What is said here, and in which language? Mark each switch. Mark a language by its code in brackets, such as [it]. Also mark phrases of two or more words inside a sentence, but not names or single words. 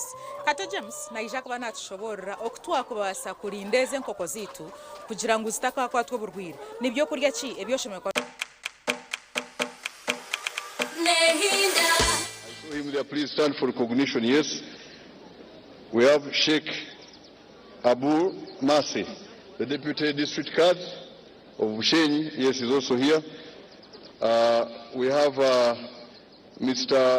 [nyn] Kato James naija kuba natushobora okutwaka kubasa kulinda eze enkoko zitu kugira ngu zitakakwatwa oburwire. Nibyo kurya ki ebyoshomekwa. [en] I saw him there. Please stand for recognition. Yes. We have Sheikh Abu Masi, the Deputy District Card of Bushenyi. Yes, he's also here. We have Mr.